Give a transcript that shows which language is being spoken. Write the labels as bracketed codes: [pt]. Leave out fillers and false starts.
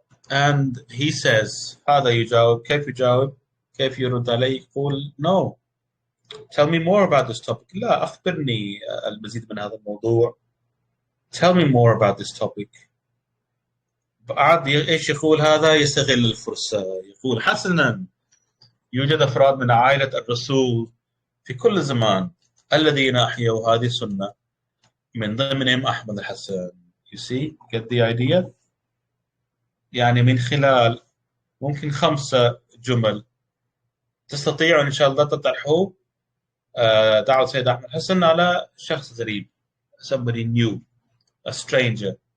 [ar] and he says هذا يجاوب كيف يجاوب كيف يرد علي يقول [en] no, tell me more about this topic. [ar] لا أخبرني المزيد من هذا الموضوع. [en] Tell me more about this topic. [ar] بعد ايش يقول هذا؟ يستغل الفرصة، يقول حسنا يوجد أفراد من عائلة الرسول في كل زمان الذين أحيوا هذه السنة من ضمنهم أحمد الحسن. [en] You see, get the idea؟ [ar] يعني من خلال ممكن 5 جمل تستطيعوا إن شاء الله تطرحوا دعوة سيد أحمد الحسن على شخص غريب، [en] somebody new, a stranger.